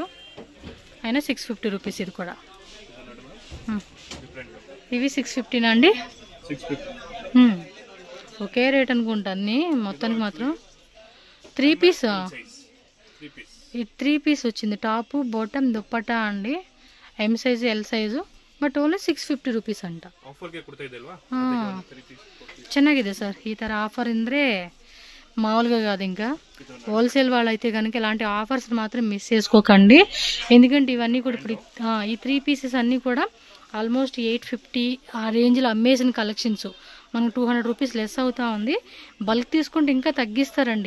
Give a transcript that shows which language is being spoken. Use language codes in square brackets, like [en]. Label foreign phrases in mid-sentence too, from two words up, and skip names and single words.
[te] అయినా 650 రూపీస్ ఇది కూడా. ఇవి 650 అండి. ఒకే రేట్ అనుకుంటా అన్నీ మొత్తానికి మాత్రం. 3 పీస్, ఈ 3 పీస్ వచ్చింది. టాపు, బాటమ్, దుప్పటా అండి. [en] M size, L size. but only [kn] 650 ರೂಪೀಸ್ ಅಂತ. ಆಫರ್ಗೆ ಕೊಡ್ತಾ ಇದೆಲ್ವಾ? ಚೆನ್ನಾಗಿದೆ ಸರ್. ಈ ಥರ ಆಫರ್ ಅಂದರೆ [te] మామూలుగా కాదు. ఇంకా హోల్సేల్ వాళ్ళైతే కనుక ఇలాంటి ఆఫర్స్ మాత్రం మిస్ చేసుకోకండి. ఎందుకంటే ఇవన్నీ కూడా ఇప్పుడు ఈ 3 పీసెస్ అన్నీ కూడా ఆల్మోస్ట్ 850 ఆ రేంజ్లో అమ్మేసిన కలెక్షన్స్. మనకు 200 [en] rupees less [te] అవుతా ఉంది. బల్క్ తీసుకుంటే ఇంకా తగ్గిస్తారండి.